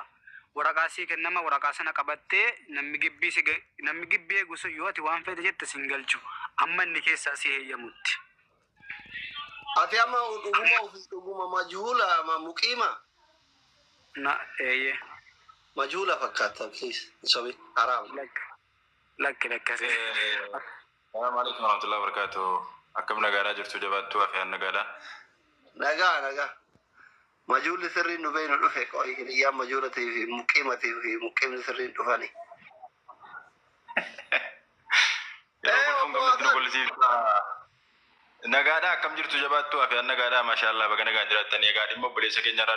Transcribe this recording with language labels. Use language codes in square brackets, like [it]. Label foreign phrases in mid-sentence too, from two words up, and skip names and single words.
[om] Waraqaa sii kennama waraqaa sana qabattee namni gibbii eegu sun yoo ati waan fedhe jette sin galchu. Amma inni keessaa si heeyyamutti. Ati amma dhuguma majuula muqiima? Eeyyee. Majuula fakkaata please. Sobi haram. Lakki. [ar] السلام عليكم ورحمة الله وبركاته. [om] Akkam nagaadhaa jirtu jabaattuu afyaan nagaadhaa. Nagaa. Majuulli sirriin dhufee nu dhufe qo'i iyyaa majuulatii fi muqiimatii fi muqiimni sirriin dhufani. Nagaadhaa akkam jirtu jabaattuu afyaan nagaadhaa maashaallah baga nagaan jiraatanii egaa dhimma obboleessa keenya irraa